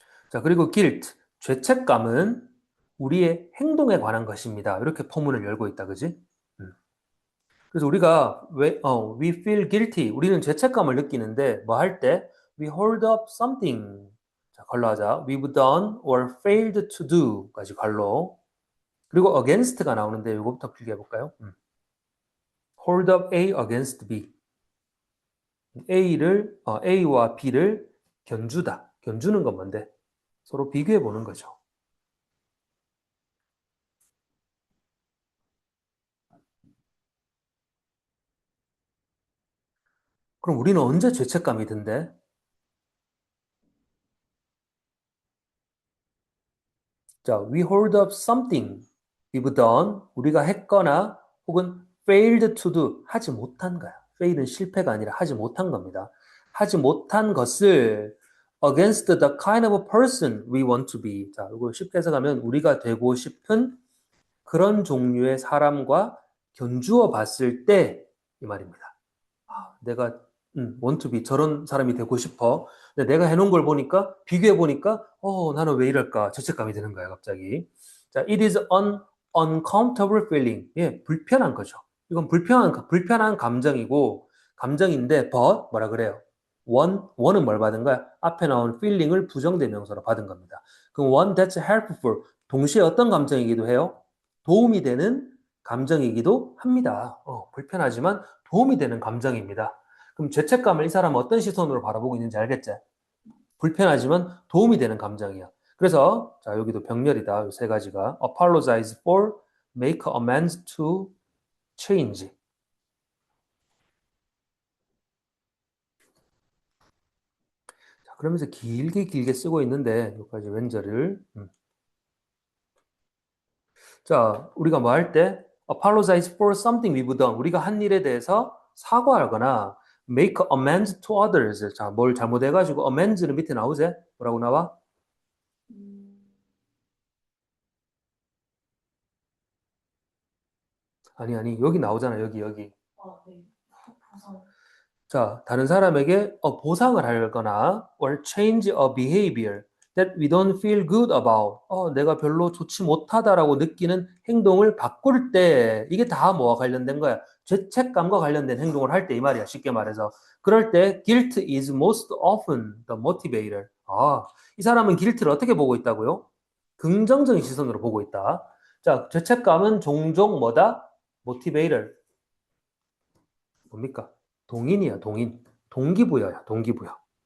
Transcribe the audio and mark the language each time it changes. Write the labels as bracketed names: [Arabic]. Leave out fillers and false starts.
[Korean] 자, 그리고 guilt, 죄책감은 우리의 행동에 관한 것입니다. 이렇게 포문을 열고 있다, 그지? 음. 그래서 우리가 [English] we feel guilty, [Korean] 우리는 죄책감을 느끼는데 뭐 할 때? [English] We hold up something. [Korean] 자, 걸로 하자. [English] We've done or failed to do [Korean] 까지 걸로. 그리고 against가 나오는데 이거부터 필기해 볼까요? [English] hold up A against B. [Korean] A와 B를 견주다. 견주는 건 뭔데? 서로 비교해 보는 거죠. 그럼 우리는 언제 죄책감이 든대? [English] 자, we hold up something we've done. [Korean] 우리가 했거나 혹은 [English] failed to do. [Korean] 하지 못한 거야. fail은 실패가 아니라 하지 못한 겁니다. 하지 못한 것을 [English] against the kind of person we want to be. [Korean] 자, 이거 쉽게 해석하면 우리가 되고 싶은 그런 종류의 사람과 견주어 봤을 때 이 말입니다. 내가 [English] want to be [Korean] 저런 사람이 되고 싶어. 근데 내가 해놓은 걸 보니까 비교해 보니까 나는 왜 이럴까 죄책감이 드는 거야 갑자기. [English] 자, it is an uncomfortable feeling. [Korean] 예, 불편한 거죠. 이건 불편한 감정이고 감정인데 but 뭐라 그래요? one은 뭘 받은 거야? 앞에 나온 feeling을 부정대명사로 받은 겁니다. 그럼 [English] one that's helpful [Korean] 동시에 어떤 감정이기도 해요? 도움이 되는 감정이기도 합니다. 불편하지만 도움이 되는 감정입니다. 그럼 죄책감을 이 사람은 어떤 시선으로 바라보고 있는지 알겠지? 불편하지만 도움이 되는 감정이야. 그래서 자 여기도 병렬이다. [English] 세 가지가 apologize for, make amends to, change. [Korean] 자, 그러면서 길게 쓰고 있는데 여기까지 왼절을 자, 우리가 뭐 할 때 [English] apologize for something we've done. [Korean] 우리가 한 일에 대해서 사과하거나 [English] make amends to others. [Korean] 자, 뭘 잘못해가지고 amends는 밑에 나오지? 뭐라고 나와? 음, 아니, 여기 나오잖아, 여기. 네. 보상. 자, 다른 사람에게 보상을 하거나 [English] or change a behavior that we don't feel good about. [Korean] 내가 별로 좋지 못하다라고 느끼는 행동을 바꿀 때 이게 다 뭐와 관련된 거야? 죄책감과 관련된 행동을 할 때 이 말이야. 쉽게 말해서. 그럴 때 [English] guilt is most often the motivator. [Korean] 이 사람은 guilt를 어떻게 보고 있다고요? 긍정적인 시선으로 보고 있다. 자, 죄책감은 종종 뭐다? motivator. 뭡니까? 동인이야, 동인. 동기부여야, 동기부여.